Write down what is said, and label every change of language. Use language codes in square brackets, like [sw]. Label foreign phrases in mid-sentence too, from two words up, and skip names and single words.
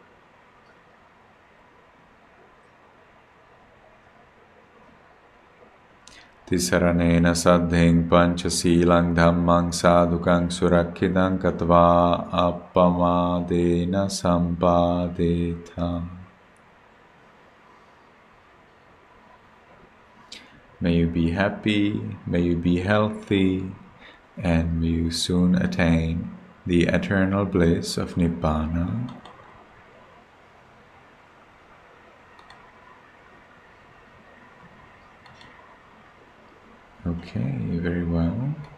[pi] Tisaranena saddhing panchasilang dhammang sadhukang surakkidang katva appamadena sampadeta. [en] May you be happy, may you be healthy, and may you soon attain the eternal bliss of Nibbana. Okay, very well.